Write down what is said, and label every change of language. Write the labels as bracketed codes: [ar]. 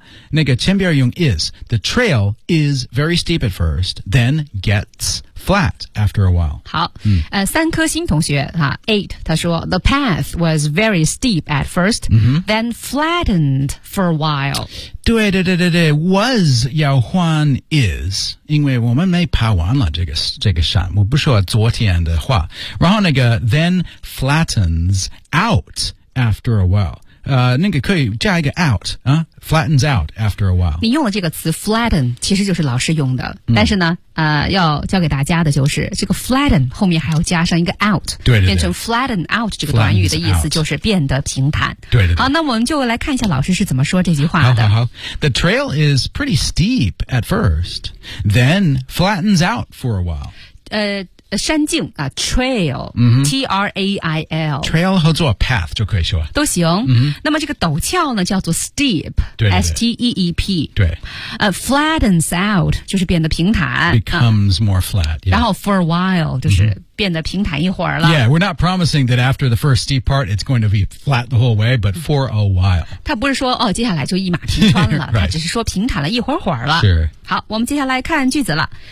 [zh] 那个前边用 [en] is, the trail is very steep at first, then gets flat after a while. [zh] 好、三颗星同学 8, 他说 [en] the path was very steep at first,、then flattened for a while. [zh] 对对对对对 was 要换 is, 因为我们没爬完了这个山，我不说昨天的话。然后那个 [en] then flattens out after a while. [zh] 那个可以加一个 out 啊 [en] flattens out after a while。 [zh] 你用了这个词 flatten， 其实就是老师用的，但是呢，要教给大家的就是这个 flatten 后面还要加上一个 out，对对对，变成 flatten out 这个短语的意思就是变得平坦。对对对。好，那我们就来看一下老师是怎么说这句话的。 [en] 好好好 ，The trail is pretty steep at first, then flattens out for a while。 [zh] 山径啊 ，trail，、T-R-A-I-L， trail 合作 path 就可以说都行、嗯。那么这个陡峭呢，叫做 steep，对对对 S-T-E-E-P，对。 Flattens out 就是变得平坦 [en] ，becomes more flat、yeah.。 [zh] 然后 for a while 就是、mm-hmm.。变得平坦一会儿了。 [en] Yeah, we're not promising that after the first steep part, it's going to be flat the whole way, but for a while. [zh] 他不是说哦，接下来就一马平川了， [en] right. [zh] 他只是说平坦了一会儿会儿了。是。好，我们接下来看句子了。